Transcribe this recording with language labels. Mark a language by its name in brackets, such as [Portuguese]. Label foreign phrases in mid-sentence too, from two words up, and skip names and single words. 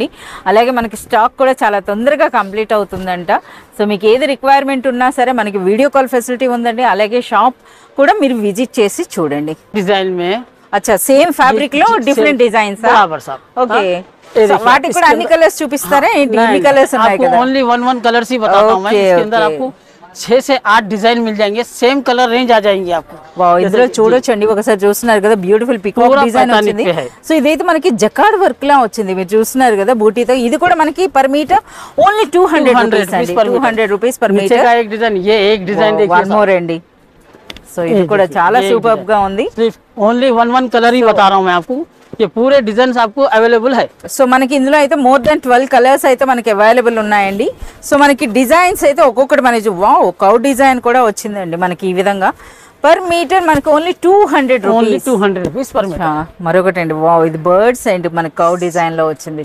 [Telugu] అలాగే మనకి స్టాక్ కూడా చాలా తొందరగా కంప్లీట్ అవుతుందంట. సో మీకు ఏది రిక్వైర్మెంట్ ఉన్నా సరే మనకి [English] video call facility [Telugu] ఉందండి. అలాగే షాప్ కూడా మీరు విజిట్ చేసి చూడండి. [Hindi] డిజైన్ మే [Telugu] అచ్చా [English] same fabric [Telugu] లో [English] different designs. [Telugu] ఓకే వాటికి కూడా అన్ని కలర్స్ చూపిస్తారా ఏంటి? ఇన్ని కలర్స్ ఉన్నాయి కదా. [English] only one colours [Hindi] ही बताता हूं मैं. इसके अंदर आपको 6 से 8 डिजाइन मिल जाएंगे. [English] same colour range [Hindi] आ जाएंगे आपको. [Telugu] వావ్ ఇందులో చూడొచ్చండి, ఒకసారి చూస్తున్నారు కదా [English] beautiful peacock design [Telugu] వచ్చింది. సో ఇదైతే మనకి [English] jacquard work [Telugu] లా వచ్చింది, మీరు చూస్తున్నారు కదా బూటీతో. ఇది కూడా మనకి [English] per meter only 200 rupees [Telugu] అండి. [English] 200 rupees per meter. [Hindi] का एक डिजाइन, ये एक डिजाइन देखिए. [English] one more [Telugu] అండి. సో ఇది కూడా చాలా సూపర్ గా ఉంది. [Hindi] ఓన్లీ [English] one colour [Hindi] ही बता रहा हूं मैं आपको. ये पूरे डिजाइन आपको अवेलेबल है. [Telugu] సో మనకి ఇందులో అయితే [English] more than 12 colours [Telugu] అయితే మనకి అవైలబుల్ ఉన్నాయండి. సో మనకి డిజైన్స్ అయితే ఒక్కొక్కటి మనకి [English] wow cow design [Telugu] కూడా వచ్చిందండి మనకి ఈ విధంగా. [English] per meter [Telugu] మనకి ఓన్లీ 200 [English] rupees per meter. [Telugu] మరొకటి అండి వావ్ ఇది [English] birds and [Telugu] మన [English] cow design [Telugu] లో వచ్చింది.